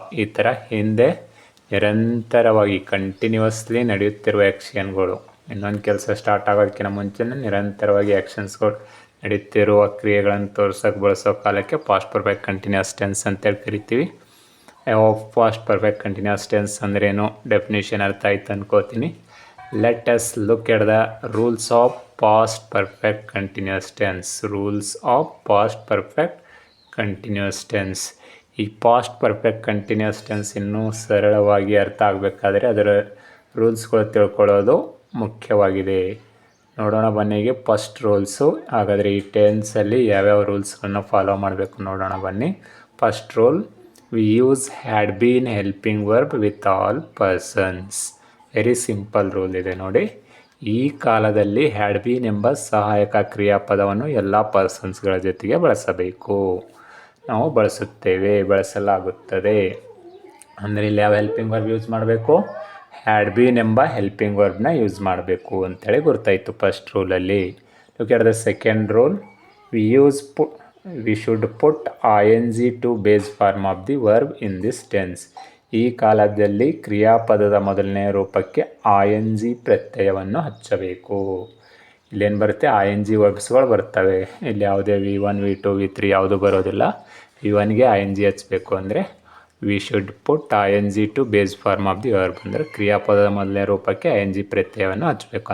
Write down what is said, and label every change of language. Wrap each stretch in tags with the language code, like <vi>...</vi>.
<kn>ಈ ಥರ ಹಿಂದೆ ನಿರಂತರವಾಗಿ ಕಂಟಿನ್ಯೂಸ್ಲಿ ನಡೆಯುತ್ತಿರುವ ಆ್ಯಕ್ಷನ್ಗಳು. ಇನ್ನೊಂದು ಕೆಲಸ ಸ್ಟಾರ್ಟ್ ಆಗೋದಕ್ಕಿಂತ ಮುಂಚೆನೇ ನಿರಂತರವಾಗಿ ಆ್ಯಕ್ಷನ್ಸ್ಗಳು ನಡೆಯುತ್ತಿರುವ ಕ್ರಿಯೆಗಳನ್ನು ತೋರ್ಸೋಕೆ ಬಳಸೋ ಕಾಲಕ್ಕೆ ಪಾಸ್ಟ್ ಪರ್ಫೆಕ್ಟ್ ಕಂಟಿನ್ಯೂಸ್ ಟೆನ್ಸ್ ಅಂತೇಳಿ ಕರಿತೀವಿ. ಪಾಸ್ಟ್ ಪರ್ಫೆಕ್ಟ್ ಕಂಟಿನ್ಯೂಸ್ ಟೆನ್ಸ್ ಅಂದ್ರೇನು, ಡೆಫಿನೇಷನ್ ಅರ್ಥ ಆಯ್ತು ಅನ್ಕೋತೀನಿ.</kn> <en>Let us look at the rules of past perfect continuous tense. Rules of past perfect continuous tense.</en> <kn>ಈ ಪಾಸ್ಟ್ ಪರ್ಫೆಕ್ಟ್ ಕಂಟಿನ್ಯೂಸ್ ಟೆನ್ಸ್ ಇನ್ನೂ ಸರಳವಾಗಿ ಅರ್ಥ ಆಗಬೇಕಾದ್ರೆ ಅದರ ರೂಲ್ಸ್ಗಳು ತಿಳ್ಕೊಳ್ಳೋದು ಮುಖ್ಯವಾಗಿದೆ. ನೋಡೋಣ ಬನ್ನಿಗೆ ಫಸ್ಟ್ ರೂಲ್ಸು. ಹಾಗಾದರೆ ಈ ಟೆನ್ಸಲ್ಲಿ ಯಾವ್ಯಾವ ರೂಲ್ಸ್ಗಳನ್ನು ಫಾಲೋ ಮಾಡಬೇಕು ನೋಡೋಣ ಬನ್ನಿ.</kn> <en>First rule, we use had been helping verb with all persons. Very simple rule</en> <kn>ಇದೆ ನೋಡಿ. ಈ ಕಾಲದಲ್ಲಿ ಹ್ಯಾಡ್ ಬೀನ್ ಎಂಬ ಸಹಾಯಕ ಕ್ರಿಯಾಪದವನ್ನು ಎಲ್ಲ ಪರ್ಸನ್ಸ್ಗಳ ಜೊತೆಗೆ ಬಳಸಬೇಕು. ನಾವು ಬಳಸುತ್ತೇವೆ, ಬಳಸಲಾಗುತ್ತದೆ. ಅಂದರೆ ಇಲ್ಲಿ ಯಾವ ಹೆಲ್ಪಿಂಗ್ ವರ್ಬ್ ಯೂಸ್ ಮಾಡಬೇಕು, ಹ್ಯಾಡ್ ಬೀನ್ ಎಂಬ ಹೆಲ್ಪಿಂಗ್ ವರ್ಬ್ನ ಯೂಸ್ ಮಾಡಬೇಕು ಅಂತೇಳಿ ಗೊತ್ತಾಯಿತು first ರೂಲಲ್ಲಿ.</kn> <en>Look at the second rule. We should put ing to base form of the verb in this tense.</en> <kn>ಈ ಕಾಲದಲ್ಲಿ ಕ್ರಿಯಾಪದದ ಮೊದಲನೇ ರೂಪಕ್ಕೆ ing ಪ್ರತ್ಯಯವನ್ನು ಹಚ್ಚಬೇಕು. ಇಲ್ಲೇನು ಬರುತ್ತೆ, ing ವರ್ಬ್ಸ್ಗಳು ಬರ್ತವೆ. ಇಲ್ಲಿ ಯಾವುದೇ V1 V2 V3 ಯಾವುದು ಬರೋದಿಲ್ಲ. V1ಗೆ ing ಹಚ್ಚಬೇಕು ಅಂದರೆ</kn> <en>we should put ing to base form of the verb,</en> <kn>ಅಂದರೆ ಕ್ರಿಯಾಪದದ ಮೊದಲನೇ ರೂಪಕ್ಕೆ ing ಪ್ರತ್ಯಯವನ್ನು ಹಚ್ಚಬೇಕು.</kn>